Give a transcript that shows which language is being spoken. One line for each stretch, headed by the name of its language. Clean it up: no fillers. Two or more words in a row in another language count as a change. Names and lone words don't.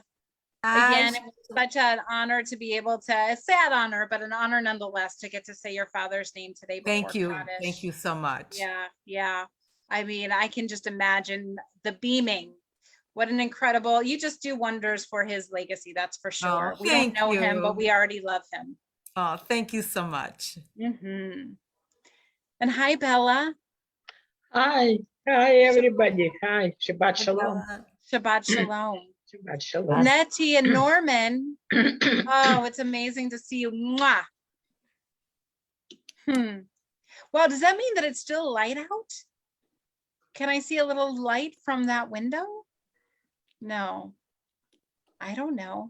English: Again, it was such an honor to be able to, a sad honor, but an honor nonetheless to get to say your father's name today. Thank before you. Kaddish. Thank you so much. Yeah, yeah. I mean, I can just imagine the beaming. What an incredible, you just do wonders for his legacy, that's for sure. We don't thank know him, you. but we already love him. Oh, thank you so much. And hi, Bella. Hi. Hi, everybody. Hi.
Hebrew: Shabbat Shalom. Shabbat Shalom. Shabbat Shalom.
English: Nettie and Norman. Oh, it's amazing to see you. Mwah. Well, does that mean that it's still light out? Can I see a little light from that window? No, I don't know.